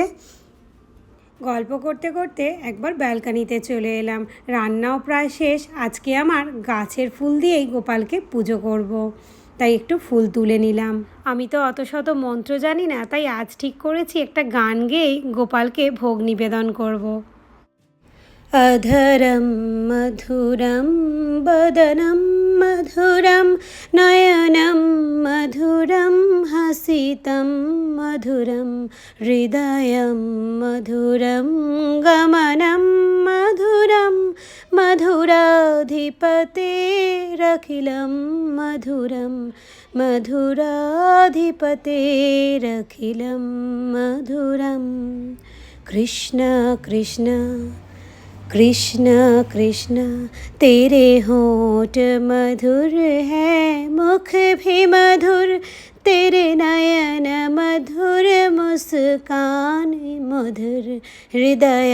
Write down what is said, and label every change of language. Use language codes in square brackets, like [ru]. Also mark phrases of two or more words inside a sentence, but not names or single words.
[bn] গল্প করতে করতে একবার ব্যালকানিতে চলে এলাম। রান্নাও প্রায় শেষ। আজকে আমার গাছের ফুল দিয়েই গোপালকে পুজো করব, তাই একটু ফুল তুলে নিলাম। আমি তো অত শত মন্ত্র জানি না, তাই আজ ঠিক করেছি একটা গান গেয়েই গোপালকে ভোগ নিবেদন করব। [sa] अधरं मधुरं वदनं मधुरं नयनं मधुरं हसितं मधुरं हृदयं मधुरं गमनं मधुरं मधुराधिपतेरखिलं मधुरं मधुराधिपतेरखिलं मधुरं कृष्ण कृष्ण कृष्ण [hi] कृष्ण तेरे होंठ मधुर है, मुख भी मधुर, तेरे नयन मधुर, मुस्कान मधुर, हृदय